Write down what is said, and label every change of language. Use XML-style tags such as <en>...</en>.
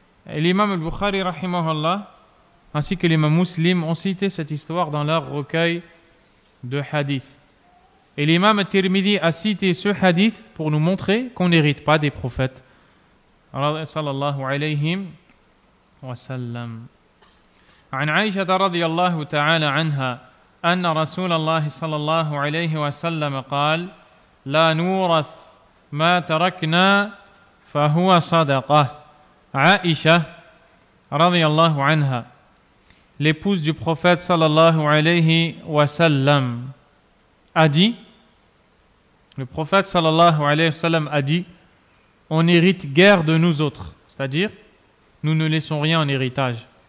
<fr>Et l'imam al-Bukhari, rahimahullah, ainsi que l'imam Muslim ont cité cette histoire dans leur recueil de hadith. Et l'imam al-Tirmidhi a cité ce hadith pour nous montrer qu'on n'hérite pas des prophètes.</fr> <ar>Sallallahu alayhi wa sallam. عن عائشة رضي الله تعالى عنها أن رسول الله صلى الله عليه وسلم قال: لا نورث ما تركنا فهو صدقة.</ar> <fr>Aïcha radiyallahu anha, l'épouse du prophète sallallahu alayhi wa sallam, a dit, le prophète sallallahu alayhi wa sallam a dit: on n'hérite guère de nous autres, c'est-à-dire nous ne laissons rien en héritage.</fr>